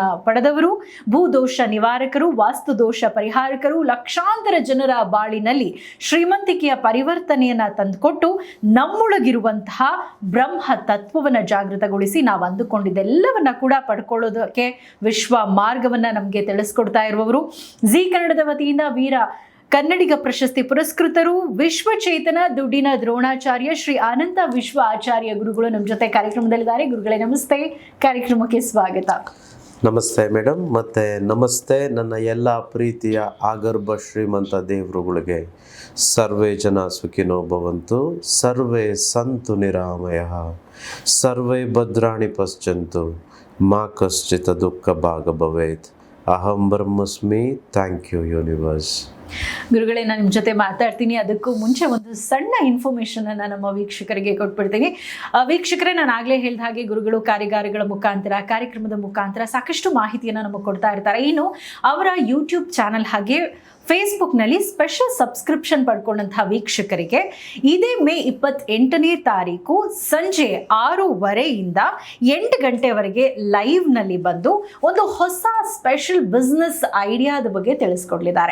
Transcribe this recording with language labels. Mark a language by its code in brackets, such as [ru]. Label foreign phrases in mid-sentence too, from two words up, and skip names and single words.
[kn] ಪಡೆದವರು, ಭೂದೋಷ ನಿವಾರಕರು, ವಾಸ್ತುದೋಷ ಪರಿಹಾರಕರು, ಲಕ್ಷಾಂತರ ಜನರ ಬಾಳಿನಲ್ಲಿ ಶ್ರೀಮಂತಿಕೆಯ ಪರಿವರ್ತನೆ ತಂದುಕೊಟ್ಟು ನಮ್ಮೊಳಗಿರುವಂತಹ ಬ್ರಹ್ಮ ತತ್ವವನ್ನ ಜಾಗೃತಗೊಳಿಸಿ ನಾವು ಅಂದುಕೊಂಡಿದ್ದೆಲ್ಲವನ್ನ ಕೂಡ ಪಡ್ಕೊಳ್ಳೋದಕ್ಕೆ ವಿಶ್ವ ಮಾರ್ಗವನ್ನ ನಮಗೆ ತಿಳಿಸ್ಕೊಡ್ತಾ ಇರುವವರು, ಜಿ ಕನ್ನಡದ ವತಿಯಿಂದ ವೀರ ಕನ್ನಡಿಗ ಪ್ರಶಸ್ತಿ ಪುರಸ್ಕೃತರು, ವಿಶ್ವಚೇತನ ದುಡ್ಡಿನ ದ್ರೋಣಾಚಾರ್ಯ ಶ್ರೀ ಅನಂತ ವಿಶ್ವ ಆಚಾರ್ಯ ಗುರುಗಳು ನಮ್ಮ ಜೊತೆ ಕಾರ್ಯಕ್ರಮದಲ್ಲಿದ್ದಾರೆ. ಗುರುಗಳೇ ನಮಸ್ತೆ, ಕಾರ್ಯಕ್ರಮಕ್ಕೆ ಸ್ವಾಗತ. ನಮಸ್ತೆ ಮೇಡಮ್, ಮತ್ತು ನಮಸ್ತೆ ನನ್ನ ಎಲ್ಲ ಪ್ರೀತಿಯ ಆಗರ್ಭ ಶ್ರೀಮಂತ ದೇವರುಗಳಿಗೆ. [sa] ಸರ್ವೇ ಜನ ಸುಖಿನೋ ಭವಂತು, ಸರ್ವೇ ಸಂತು ನಿರಾಮಯಃ, ಸರ್ವೇ ಭದ್ರಾಣಿ ಪಶ್ಯಂತು, ಮಾ ಕಶ್ಚಿತ್ ದುಃಖ ಭಾಗ ಭವೇತ್. ಅಹಂ ಬ್ರಹ್ಮಸ್ಮಿ. [en] thank you universe. [kn] ಗುರುಗಳೇ, ನಾನು ನಿಮ್ಮ ಜೊತೆ ಮಾತಾಡ್ತೀನಿ. ಅದಕ್ಕೂ ಮುಂಚೆ ಒಂದು ಸಣ್ಣ ಇನ್ಫಾರ್ಮೇಷನ್ ಅನ್ನ ನಮ್ಮ ವೀಕ್ಷಕರಿಗೆ ಕೊಟ್ಬಿಡ್ತೀನಿ. ವೀಕ್ಷಕರೇ, ನಾನು ಆಗಲೇ ಹೇಳಿದ ಹಾಗೆ ಗುರುಗಳು ಕಾರ್ಯಾಗಾರಗಳ ಮುಖಾಂತರ, ಕಾರ್ಯಕ್ರಮದ ಮುಖಾಂತರ ಸಾಕಷ್ಟು ಮಾಹಿತಿಯನ್ನು ನಮಗೆ ಕೊಡ್ತಾ ಇರ್ತಾರೆ. ಇನ್ನು ಅವರ ಯೂಟ್ಯೂಬ್ ಚಾನಲ್ ಹಾಗೆ ಫೇಸ್ಬುಕ್ನಲ್ಲಿ [en] special subscription [kn] ಪಡ್ಕೊಂಡಂತಹ ವೀಕ್ಷಕರಿಗೆ ಇದೇ ಮೇ 28ನೇ ತಾರೀಕು ಸಂಜೆ 6:30ಯಿಂದ 8 ಗಂಟೆವರೆಗೆ ಲೈವ್ನಲ್ಲಿ ಬಂದು ಒಂದು ಹೊಸ [en] special business idea [kn] ಬಗ್ಗೆ ತಿಳಿಸ್ಕೊಡ್ಲಿದ್ದಾರೆ.